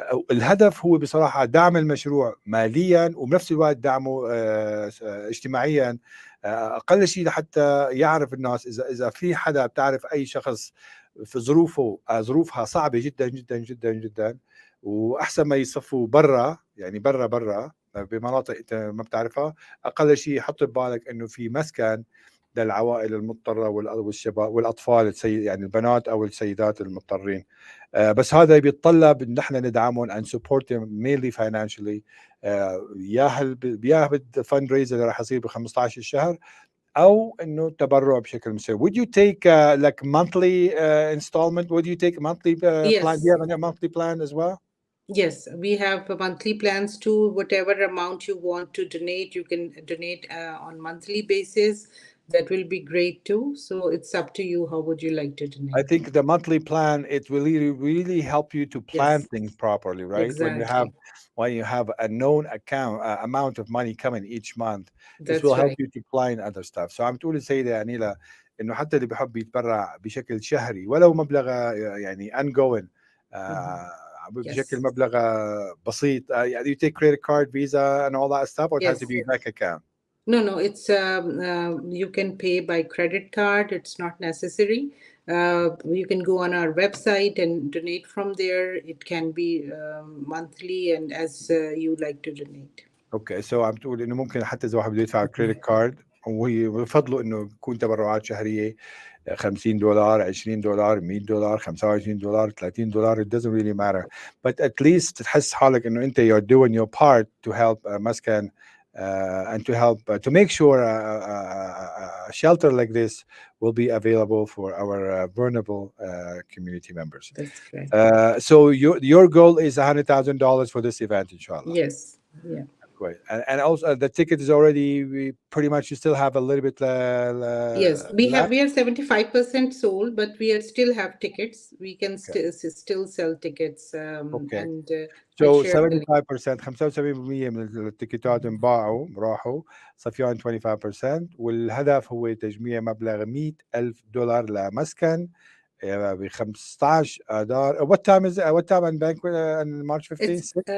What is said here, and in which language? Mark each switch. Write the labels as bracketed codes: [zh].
[ar] الهدف هو بصراحة دعم المشروع ماليا وبنفس الوقت دعمه اجتماعيا، أقل شيء لحتى يعرف الناس إذا في حدا بتعرف أي شخص في ظروفها صعبة جدا جدا جدا جدا، وأحسن ما يصفوا برا، يعني برا بمناطق أنت ما بتعرفها، أقل شيء حط ببالك إنه في مسكن للعوائل المضطرة والشباب والأطفال، يعني البنات أو السيدات المضطرين. بس هذا بيتطلب إن نحن ندعمهم [en] and support them mainly financially. [ar] يا بالفند ريز اللي راح يصير ب 15 الشهر، أو إنه تبرع بشكل مستمر. [en] Would you take like monthly installment? Would you take a monthly plan? Do you have a monthly plan as well? Yes, we have monthly plans too. Whatever amount you want to donate, you can donate on monthly basis. That will be great too. So it's up to you. How would you like to donate? I think the monthly plan, it will really help you to plan Yes. things properly, right? Exactly. When you have a known amount of money coming each month, this That's will help right. you to plan other stuff. [ar] So عم تقول السيدة أنيلا إنه حتى اللي بحب يتبرع بشكل شهري ولو مبلغ يعني ongoing بشكل [en] Yes. [ar] مبلغ بسيط. [en] You take credit card, Visa and all that stuff, or it has to be a bank account? No, it's you can pay by credit card. It's not necessary. You can go on our website and donate from there. It can be monthly and as you like to donate. [ar] اوكي سو عم تقول انه ممكن حتى اذا واحد بده يدفع كريدت كارد، وهي بفضله انه يكون تبرعات شهريه [en] $50 $20 $100 $25 $30. It doesn't really matter, but at least [ar] تحس حالك انه انت [en] you're doing your part to help مسكن and to help to make sure a shelter like this will be available for our vulnerable community members. That's correct. So your goal is $100,000 for this event, inshallah. Yes. Yeah. Great. And also the ticket is already pretty much, you still have a little bit Yes, we left? are 75% sold, but we still have tickets. We can still sell tickets Okay. and So share the link. [ar] 75% 75% من التيكيتات انباعوا راحوا، صفيان 25%، والهدف هو تجميع مبلغ $100,000 لمسكن ب 15 آذار. [en] What time on banquet on March 15th?